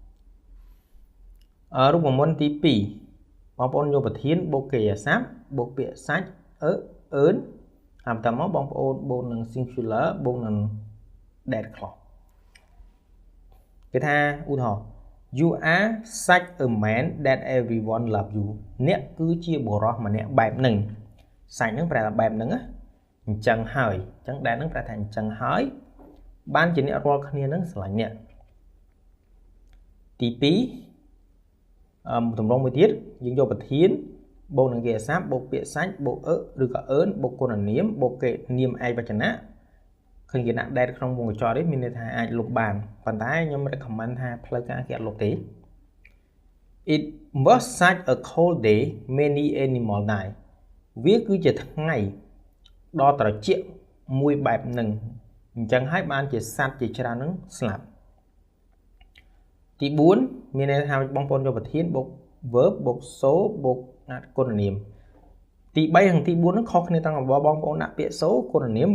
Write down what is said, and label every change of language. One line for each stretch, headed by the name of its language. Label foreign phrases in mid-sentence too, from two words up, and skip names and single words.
Khmer: រូបមន្តទី2បងប្អូនយកប្រធានបូកកិរិយាសព្ទបូកពាក្យសាច់អឺន ហើយបន្តមកបងប្អូនបូកនឹង singular បូកនឹង
English: that clause
Khmer: គេថាឧទាហរណ៍
English: you are such a man that everyone love you
Khmer: អ្នកគឺជាបុរសម្នាក់បែបហ្នឹងសាច់ហ្នឹងប្រែថាបែបហ្នឹងណាអញ្ចឹងហើយអញ្ចឹង that ហ្នឹងប្រែថាអញ្ចឹងហើយបានជាអ្នករាល់គ្នាហ្នឹងស្រឡាញ់អ្នកទី 2ទម្រង់មួយទៀតយើងយកប្រធានបូកនឹងកិរិយាសព្ទបូកពាក្យសាច់បូកឬក៏អឺនបូកគុណនាមបូកគេនាមឯកវចនៈឃើញគេដាក់ that ក្នុងវងកញ្ចក់នេះមានន័យថាអាចលុបបានប៉ុន្តែខ្ញុំ recommend ថាផ្លូវការគេអត់លុបទេ It
English: was such a cold day many animals died
Khmer: វាគឺជាថ្ងៃដ៏ត្រជាក់មួយបែបហ្នឹងអញ្ចឹងហើយបានជាសត្វជាច្រើនហ្នឹងស្លាប់ទី4មានន័យថាបងប្អូន យកប្រធានបូក verb បូក so បូកគុណនាមទី3និងទី4ហ្នឹងខុសគ្នាទាំងបងប្អូនដាក់ពាក្យ so គុណនាម